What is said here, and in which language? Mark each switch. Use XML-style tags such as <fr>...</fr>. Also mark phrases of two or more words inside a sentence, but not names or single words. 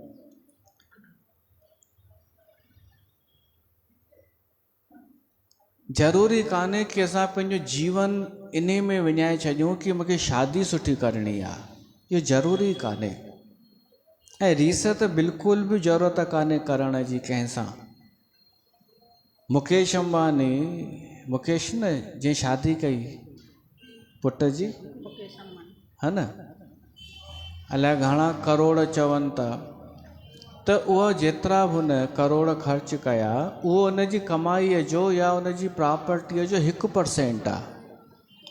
<sd>ज़रूरी कान्हे कि असां पंहिंजो जीवन इन में विञाए छॾियूं कि मूंखे शादी सुठी करणी आहे, इहो ज़रूरी कान्हे। ऐं रीस त बिल्कुलु बि ज़रूरत कान्हे करण जी कंहिंसां। मुकेश अंबानी, मुकेश न जंहिं शादी कई पुट जी, है न, अलाए घणा करोड़ चवनि था, त उहो जेतिरा बि हुन करोड़ ख़र्च कया उहो उनजी कमाईअ जो या उनजी प्रॉपर्टीअ जो 1% आहे।</sd>